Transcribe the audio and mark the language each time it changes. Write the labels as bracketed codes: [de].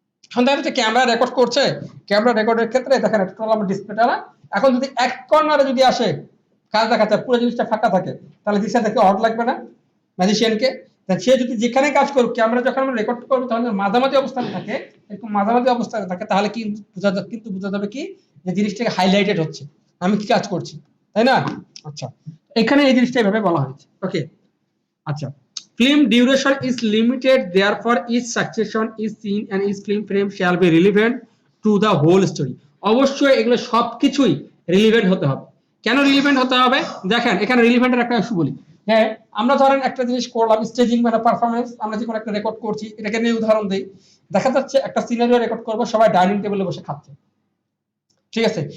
[bn] এখন দেখা যাচ্ছে ক্যামেরা রেকর্ড করছে, ক্যামেরা রেকর্ডের ক্ষেত্রে দেখেন টোটাল আমার ডিসপ্লেটা না, এখন যদি এক কর্নারে যদি আসে কাজ দেখাচ্ছে পুরো জিনিসটা ফাঁকা থাকে, তাহলে জিনিসটা দেখে অড লাগবে না ম্যাজিশিয়ানকে? সে যদি যেখানে কাজ করুক, ক্যামেরা যখন আমরা রেকর্ড করবো তখন মাঝামাঝি অবস্থানে থাকে, এরকম মাঝামাঝি অবস্থানে থাকে, তাহলে কিন্তু বোঝা যাবে কি যে জিনিসটাকে হাইলাইটেড হচ্ছে, আমি কি কাজ করছি, তাই না? আচ্ছা, এখানে এই জিনিসটা এভাবে বলা হয়েছে। ওকে, আচ্ছা, [en] film duration is limited, therefore each succession is seen and each film frame shall be relevant to the whole story. [bn] অবশ্যই এগুলো সবকিছুই রিলিভেন্ট হতে হবে। কেন রিলিভেন্ট হতে হবে? দেখেন এখানে রিলিভেন্টের একটা ইস্যু বলি। হ্যাঁ, আমরা ধরেন একটা জিনিস করলাম, স্টেজিং মানে পারফরমেন্স, আমরা যে কোনো একটা রেকর্ড করছি, এটাকে নিয়ে উদাহরণ দেই। দেখা যাচ্ছে একটা সিনারিও রেকর্ড করবো, সবাই ডাইনিং টেবিলে বসে খাচ্ছে, ঠিক আছে?